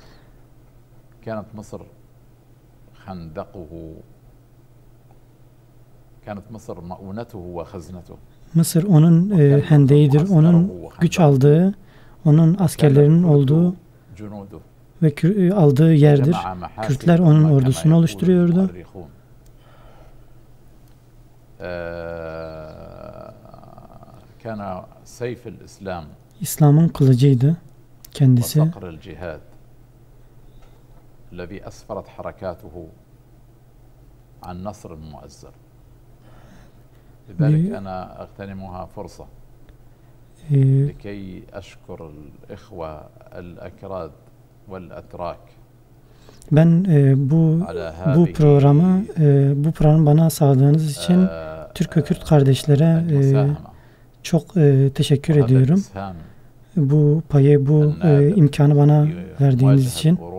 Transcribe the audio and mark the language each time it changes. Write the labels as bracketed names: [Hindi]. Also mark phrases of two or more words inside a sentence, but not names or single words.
[Turkish] Mısır onun hendeğidir, onun güç aldığı, onun askerlerinin olduğu ve aldığı yerdir. Kürtler onun ordusunu oluşturuyordu. İslam'ın kılıcıydı kendisi. [Arabic] لذلك أنا أغتنمها فرصة لكي أشكر الإخوة الأكراد والأتراك. [Turkish] Ben bu programı bana sağladığınız için Türk ve Kürt kardeşlere çok teşekkür ediyorum. Bu payı, bu imkanı bana verdiğiniz için.